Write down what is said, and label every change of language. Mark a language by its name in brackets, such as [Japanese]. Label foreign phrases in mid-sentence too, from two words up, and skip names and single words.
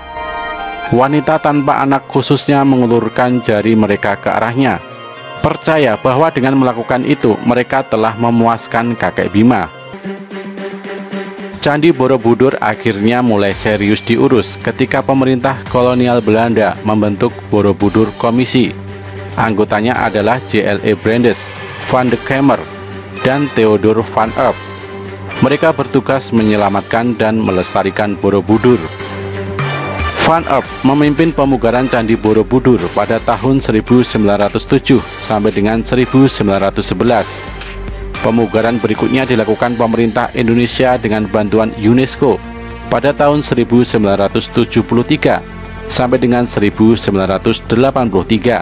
[Indonesian] Wanita tanpa anak khususnya mengulurkan jari mereka ke arahnya, percaya bahwa dengan melakukan itu mereka telah memuaskan Kakek Bima. Candi Borobudur akhirnya mulai serius diurus ketika pemerintah kolonial Belanda membentuk Borobudur Komisi. Anggotanya adalah J.L.E. Brandes, Van de Kamer, dan Theodor van Epp. Mereka bertugas menyelamatkan dan melestarikan Borobudur. Van Epp memimpin pemugaran Candi Borobudur pada tahun 1907 sampai dengan 1911. Pemugaran berikutnya dilakukan pemerintah Indonesia dengan bantuan UNESCO pada tahun 1973 sampai dengan 1983.